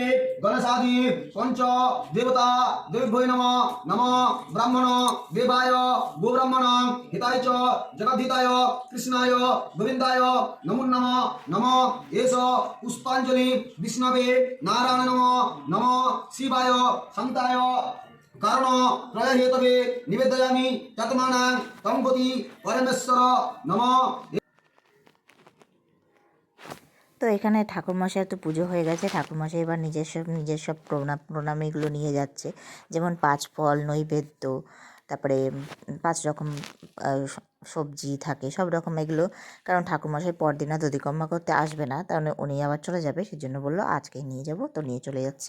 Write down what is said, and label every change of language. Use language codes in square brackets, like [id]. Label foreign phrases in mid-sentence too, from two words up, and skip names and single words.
[sa] गणेशादि पंच देवता देवभ्यो नमः नमः ब्राह्मण देवाय गोब्राह्मण हिताय च जगद्धिताय कृष्णाय गोविन्दाय नमो नमः नमः एष पुष्पांजलि विष्णवे नारायण नमः नमः शिवाय शान्ताय कारण प्रयहेतवे निवेदयामि तत्मानं तं गति परमेश्वर नमः। [bn] তো এখানে ঠাকুরমশাই তো পুজো হয়ে গেছে, ঠাকুরমশাই এবার নিজের সব প্রণাম এগুলো নিয়ে যাচ্ছে, যেমন 5 ফল নৈবেদ্য, তারপরে 5 রকম সবজি থাকে সব রকম এগুলো, কারণ ঠাকুরমশাই পরদিন আর দধিকর্মা করতে আসবে না, তাহলে উনি আবার চলে যাবে, সেই জন্য বললো আজকেই নিয়ে যাব, তো নিয়ে চলে যাচ্ছে।